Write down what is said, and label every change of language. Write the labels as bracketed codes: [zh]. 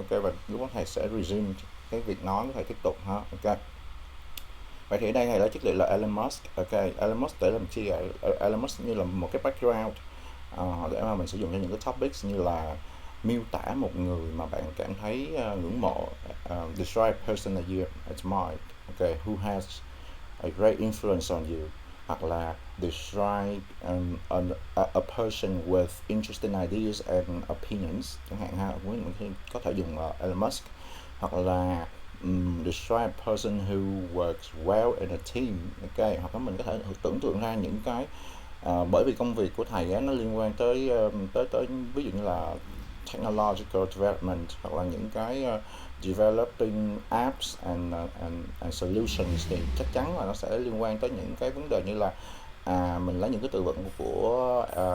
[vi] Ok, và lúc đó thầy sẽ resume cái việc nói của thầy tiếp tục ha. Ok, vậy thì ở đây thầy lấy chất liệu là Elon Musk. Ok, Elon Musk để làm chi ạ? Elon Musk như là một cái background để mà mình sử dụng cho những cái topics như là miêu tả một người mà bạn cảm thấy ngưỡng mộ. [en] Describe a person that you admire, okay, who has a great influence on you, [vi] hoặc là [en] describe a person with interesting ideas and opinions [vi] chẳng hạn ha. Mình có thể dùng [en] Elon Musk, [vi] hoặc là [en] describe a person who works well in a team. [vi] Ok, hoặc là mình có thể tưởng tượng ra những cái bởi vì công việc của thầy á, nó liên quan tới tới ví dụ như là [en] technological development, [vi] hoặc là những cái [en] developing apps and solutions, [vi] thì chắc chắn là nó sẽ liên quan tới những cái vấn đề như là mình lấy những cái từ vựng của